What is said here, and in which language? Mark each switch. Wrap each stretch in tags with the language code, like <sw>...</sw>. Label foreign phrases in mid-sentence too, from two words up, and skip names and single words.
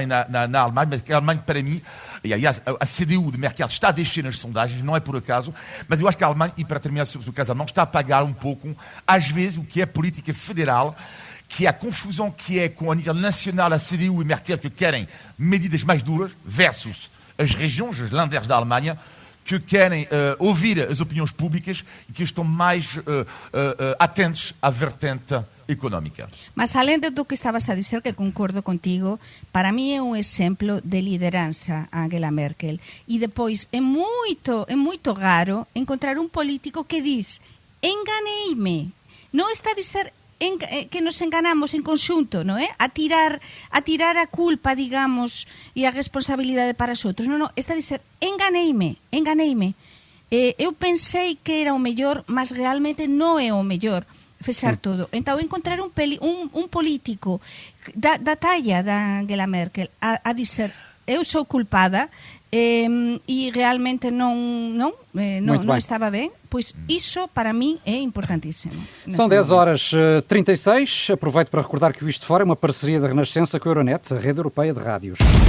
<pt>na Alemanha, mas a Alemanha, para mim, e aliás, a CDU de Merkel está a descer nas sondagens, não é por acaso, mas eu acho que a Alemanha, e para terminar sobre o caso alemão, está a pagar um pouco, às vezes, o que é política federal, que é a confusão que é com a nível nacional a CDU e Merkel que querem medidas mais duras versus as regiões, os Länder da Alemanha, que querem ouvir as opiniões públicas e que estão mais atentos à vertente económica. Mas além do que estavas a dizer, que concordo contigo,</pt> <gl>para mí é un exemplo de lideranza a Angela Merkel.</gl> <pt>E depois é muito raro encontrar un político que diz enganeime.</pt> <gl>Non está a dizer que nos enganamos en conxunto, non é? A tirar a culpa, digamos, e a responsabilidade para os outros. Non, está a dizer enganeime. Eu pensei que era o mellor, mas realmente non é o mellor fechar todo.</gl> <pt>Então, encontrar un político da talla da Angela Merkel a dizer eu sou culpada e realmente não estava bem, pois isso para mim é importantíssimo. São 10h36. Aproveito para recordar que o Isto Fora é uma parceria da Renascença com a Euronet, a rede europeia de rádios.</pt>